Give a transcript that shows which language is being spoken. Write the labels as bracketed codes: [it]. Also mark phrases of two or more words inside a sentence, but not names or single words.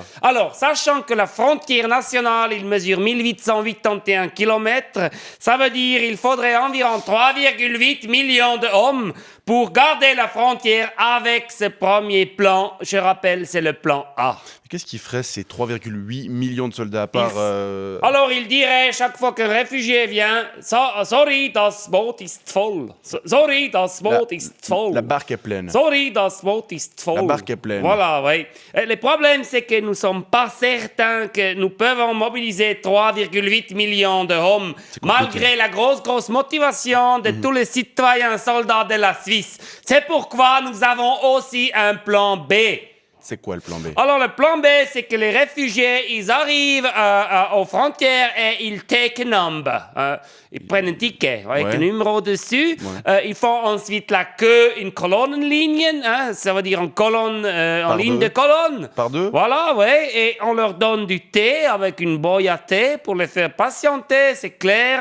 [fr] Alors, sachant que la frontière nationale, il mesure 1881 km, ça veut dire qu'il faudrait environ 3,8 millions d'hommes pour garder la frontière avec ce premier plan. Je rappelle, c'est le plan A. Qu'est-ce qui ferait ces 3,8 millions de soldats à part... Alors, il dirait chaque fois qu'un réfugié vient, [de] sorry, das Boot ist voll. Sorry, das Boot ist voll. [fr] La barque est pleine. [de] Sorry, das Boot ist voll. [fr] La barque est pleine. Voilà, oui. Le problème, c'est que nous ne sommes pas certains que nous pouvons mobiliser 3,8 millions d'hommes, malgré la grosse motivation de tous les citoyens soldats de la Suisse. C'est pourquoi nous avons aussi un plan B. C'est quoi le plan B ? Alors, le plan B, c'est que les réfugiés, ils arrivent aux frontières et ils [en] take a number. [fr] Ils prennent un ticket avec un numéro dessus. Ils font ensuite la queue, une colonnenlinie. Ça veut dire en colonne, en ligne de colonne. Par 2 ? Voilà, ouais. Et on leur donne du thé avec une boîte à thé pour les faire patienter, c'est clair.